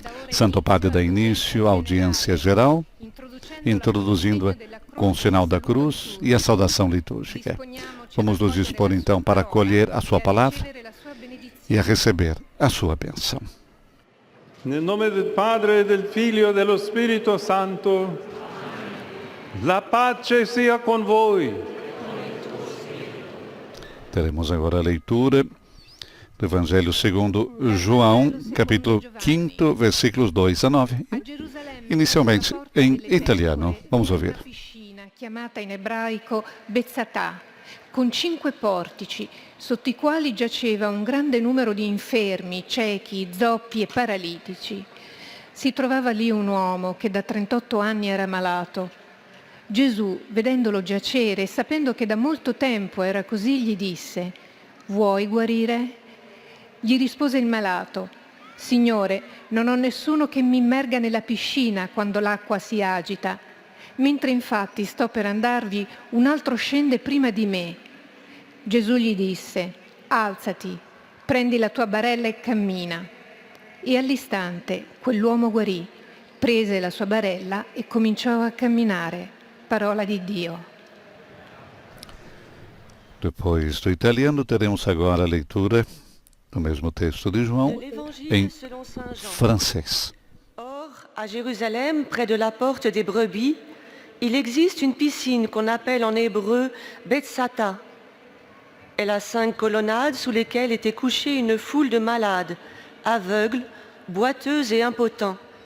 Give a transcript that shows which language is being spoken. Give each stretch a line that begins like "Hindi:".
Portuguese: Santo Padre dá início à audiência geral, introduzindo-a com o sinal da cruz e a saudação litúrgica. Vamos nos dispor então para acolher a sua palavra e a receber a sua bênção.
Italian: Nel nome del Padre, del Figlio e dello Spirito Santo, la pace sia con voi.
Portuguese: Teremos agora a leitura do Evangelho segundo João, capítulo 5, versículos 2 a 9. Inicialmente em italiano. Vamos ouvir.
Italian: Chiamata in ebraico Bezzatà, con 5 portici, sotto i quali giaceva un grande numero di infermi, ciechi, zoppi e paralitici. Si trovava lì un uomo che da 38 anni era malato. Gesù, vedendolo giacere e sapendo che da molto tempo era così, gli disse: «Vuoi guarire?» Gli rispose il malato: «Signore, non ho nessuno che mi immerga nella piscina quando l'acqua si agita. Mentre infatti sto per andarvi, un altro scende prima di me». Gesù gli disse: «Alzati, prendi la tua barella e cammina». E all'istante quell'uomo guarì, prese la sua barella e cominciò a camminare. Parola di Dio.
Portuguese: Depois do italiano, teremos agora a leitura do mesmo texto de João em francês.
French: Or, à Jérusalem, près de la porte des brebis, il existe une piscine qu'on appelle en hébreu Betzata. Elle a 5 colonnades sous lesquelles était couchée une foule de malades, aveugles, boiteux et impotents.